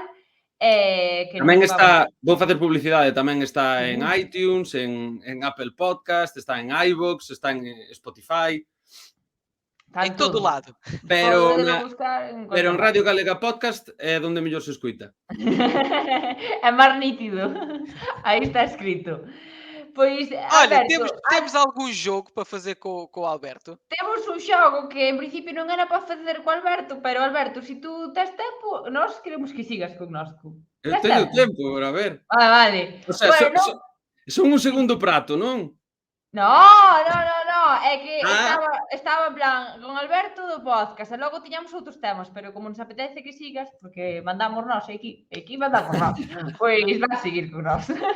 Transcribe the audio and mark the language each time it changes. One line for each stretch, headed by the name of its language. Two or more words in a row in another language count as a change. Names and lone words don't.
Galician: Tamén está, vou facer publicidade, tamén está en Sí. iTunes, en Apple Podcast, está en iVoox, está en Spotify,
Portuguese: Em todo lado.
Galician: pero buscar en Radio Galega Podcast é onde mellor se escuita. É máis nítido. Aí está escrito. Pois,
Portuguese: Olha, Alberto, temos algum jogo para fazer com o Alberto?
Galician: temos un xogo que en principio non era para facer co Alberto, pero Alberto, se tú tes tempo, nós queremos que sigas connosco. Eu teño tempo, a ver. Vale.
Spanish: O sea,
Galician: Bueno, son un segundo prato, non? No, é que estaba en plan con Alberto do podcast e logo tiñamos outros temas, pero como nos apetece que sigas, porque mandamos nós aquí mandamos nós, pois vas seguir con nós.